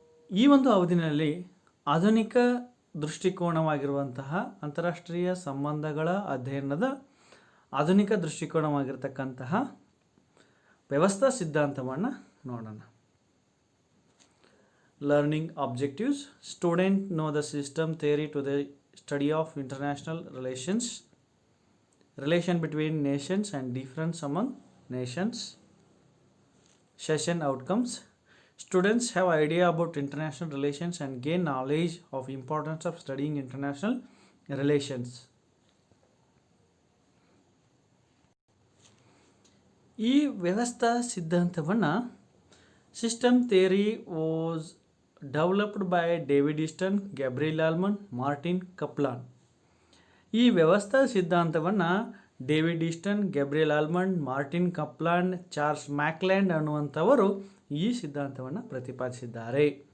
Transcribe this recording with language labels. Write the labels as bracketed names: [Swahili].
[Kannada] ಈ ಒಂದು ಅವಧಿಯಲ್ಲಿ ಆಧುನಿಕ ದೃಷ್ಟಿಕೋನವಾಗಿರುವಂತಹ ಅಂತಾರಾಷ್ಟ್ರೀಯ ಸಂಬಂಧಗಳ ಅಧ್ಯಯನದ ಆಧುನಿಕ ದೃಷ್ಟಿಕೋನವಾಗಿರ್ತಕ್ಕಂತಹ ವ್ಯವಸ್ಥಾ ಸಿದ್ಧಾಂತವನ್ನು ನೋಡೋಣ. [English] Learning objectives: student know the system theory to the study of international relations, relation between nations and difference among nations. Session outcomes: students have idea about international relations and gain knowledge of importance of studying international relations. [Kannada] ಈ ವ್ಯವಸ್ಥಾ ಸಿದ್ಧಾಂತವನ್ನು [English] System theory was developed by David Easton, Gabriel Almond, Martin Kaplan. [Kannada] ಈ ವ್ಯವಸ್ಥಾ ಸಿದ್ಧಾಂತವನ್ನು David Easton, Gabriel almond, Martin Kaplan, Charles ಮ್ಯಾಕ್ಲ್ಯಾಂಡ್ ಅನ್ನುವಂಥವರು ಈ ಸಿದ್ಧಾಂತವನ್ನು ಪ್ರತಿಪಾದಿಸಿದ್ದಾರೆ.